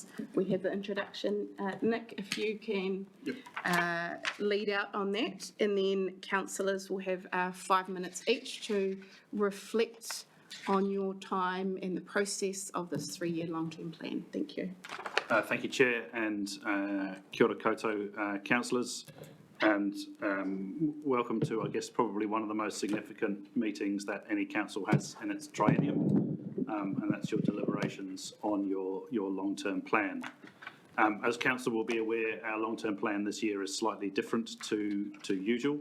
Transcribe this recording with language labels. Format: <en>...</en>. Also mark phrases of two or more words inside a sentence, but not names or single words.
<en>We have the introduction. Nick, if you can lead out on that, and then councillors will have 5 minutes each to reflect on your time in the process of this 3-year long-term plan. Thank you. Thank you, Chair, and</en> <mi>kia ora koutou,</mi> <en>councillors, and welcome to, I guess, probably one of the most significant meetings that any council has in its triennium, and that's your deliberations on your long-term plan. As council will be aware, our long-term plan this year is slightly different to usual.</en>